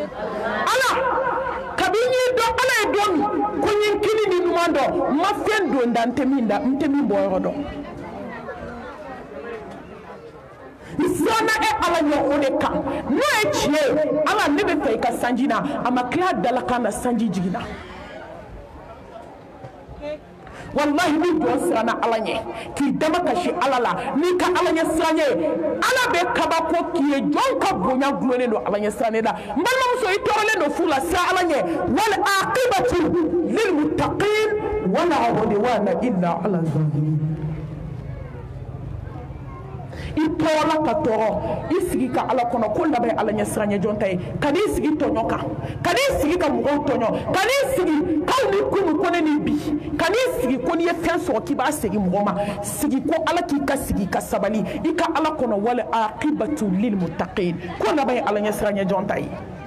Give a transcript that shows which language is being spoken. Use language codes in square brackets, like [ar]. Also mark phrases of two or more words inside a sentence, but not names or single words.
[bm] ala kabini y'i dɔn ala ye don min ko n ye n kini ni ɲuman dɔn n ma fɛn don da n tɛ min bɔ yɔrɔ dɔn siranna e ala ɲɛ o de kan n'o ye tiɲɛ ye ala ne bɛ fɛ i ka sanji na a ma tila dalakan na sanji jiginna wallahi ni jɔn siranna ala ɲɛ k'i dama kasi ala la n'i ka ala ɲɛ siranɲɛ ala bɛ kabako k'i ye jɔn ka bonya gulonnen don ala ɲɛ siranɲɛ la n balimamuso i tɔɔrɔlen don furu la siran ala ɲɛ [ar] والعاقبة للمتقين ولا عدوان إلا على الظالمين [bm] i tɔɔrɔla ka tɔɔrɔ i sigi ka ala kɔnɔ ko laban ala ɲɛ siranɲɛ jɔn ta ye ka n'i sigi tɔɲɔ kan ka n'i sigi ka mɔgɔw tɔɲɔ ka n'i sigi k'aw ni kunu ko ne ni bi ka n'i sigi ko n'i ye fɛn sɔrɔ k'i b'a segin mɔgɔ ma sigi ko ala k'i ka sigi ka sabali i ka ala kɔnɔ [ar] والعاقبة للمتقين [bm] ko laban ala ɲɛ siranɲɛ jɔn ta ye